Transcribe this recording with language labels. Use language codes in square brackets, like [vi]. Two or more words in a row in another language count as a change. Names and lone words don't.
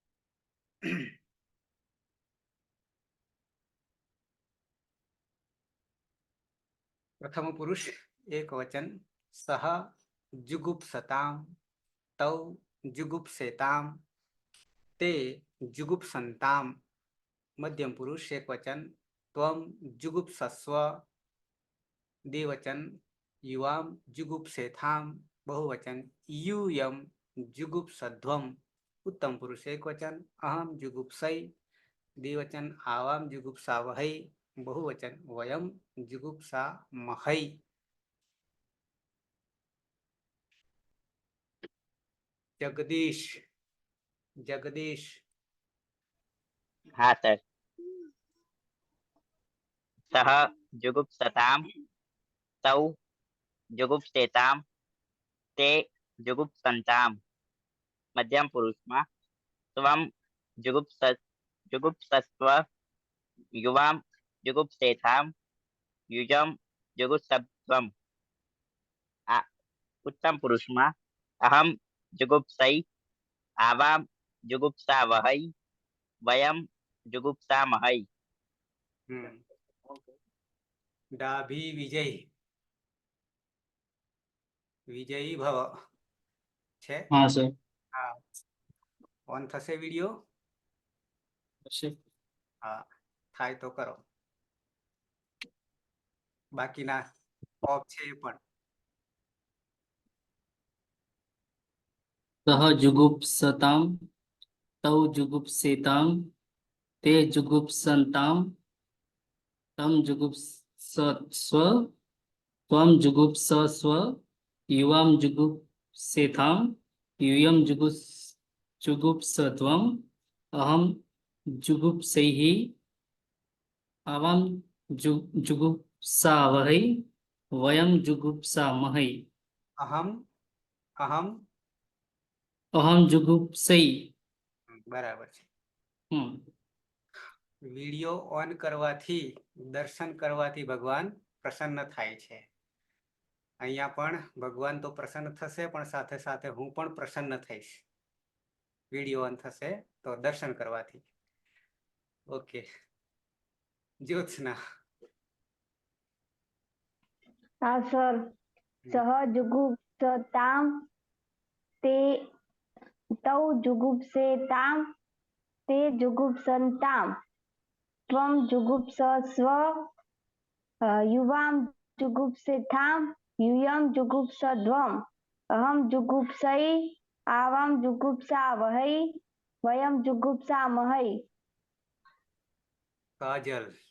[sa] પ્રથમ પુરુષ એક વચન સહ જુગુપ્સતામ તૌ જુગુપ્સેતામ તે જુગુપ્સંતામ. મધ્યમ પુરુષ એક વચન ત્વમ જુગુપ્સસ્વ દ્વિવચન યુવામ જુગુપ્સેથામ બહુવચન यूयम जुगुप्सध्वम. उत्तम पुरुष एक वचन अहम जुगुप्सै द्विवचन आवाम जुगुप्सावहै बहुवचन वयम जुगुप्सामहै. जगदीश जगदीश [gu] હા સર. [sa] સહ જુગુપ્સતામ તૌ જુગુપ્સેતામ તે જુગુપ્સંતામ. મધ્યમ પુરુષમાં ત્વમ જુગુપ્સસ્વ યુવામ જુગુપ્સેથામ યુજમ જુગુપ્સધ્વમ. [gu] આ ઉત્તમ પુરુષમાં [sa] અહમ જુગુપ્સૈ આવામ જુગુપ્સાવહૈ વયમ જુગુપ્સામહૈ. [gu] डाभी विजय [sa] विजयी भव [gu] છે. હા સર. હા ઓન થશે વિડિયો. હા થાય તો કરો. બાકીના ઓફ છે એ પણ. [sa] સહ જુગુપ્સતામ તૌ જુગુપ્સેતામ તે જુગુપ્સંતામ તમ જુગુપ્સસ્વ ત્વમ જુગુપ્સસ્વ યુવામ જુગુપ્સેથામ यूयम जुगुप्सध्वम अहम जुगुप्सैः आवाम जुगुप्सावहै वयम जुगुप्सामहै. અહમ અહમ अहम जुगुप्सै. [gu] બરાબર છે. વિડિયો ઓન કરવાથી દર્શન કરવાથી ભગવાન પ્રસન્ન થાય છે. અહીંયા પણ ભગવાન તો પ્રસન્ન થશે પણ સાથે સાથે હું પણ પ્રસન્ન થઈશ. વિડિયો ઓન થશે તો દર્શન કરવાથી. ઓકે જ્યોત્સના. હા સર. [sa] સહ જુગુપ્સતામ તે તૌ જુગુપ્સેતામ તે જુગુપ્સંતામ त्वं जुगुप्सस्व युवां जुगुप्सेथां यूयं जुगुप्सध्वम् अहं जुगुप्सै आवां जुगुप्सावहै वयं जुगुप्सामहै। काजल